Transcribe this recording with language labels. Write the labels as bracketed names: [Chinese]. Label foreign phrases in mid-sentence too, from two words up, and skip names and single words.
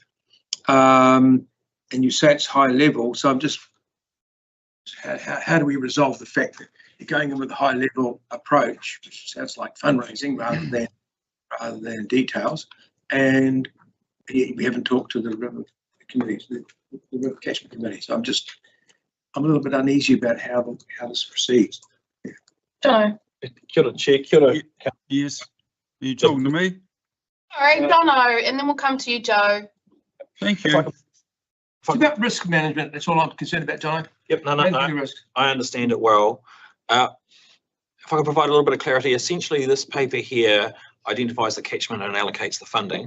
[English] And you say it's high level, so I'm just, how do we resolve the fact that you're going in with a high level approach, which sounds like fundraising rather than rather than details. And yet we haven't talked to the river committees, the river catchment committee. So I'm a little bit uneasy about how this proceeds. Jono. [Māori] Kia ora, Chair. Kia ora. [English] Yes. Are you talking to me? All right, Jono, and then we'll come to you, Joe. Thank If you. It's about risk management. That's all I'm concerned about, John. Yep, no, Managing the risk. I understand it well. If I could provide a little bit of clarity, essentially this paper here identifies the catchment and allocates the funding.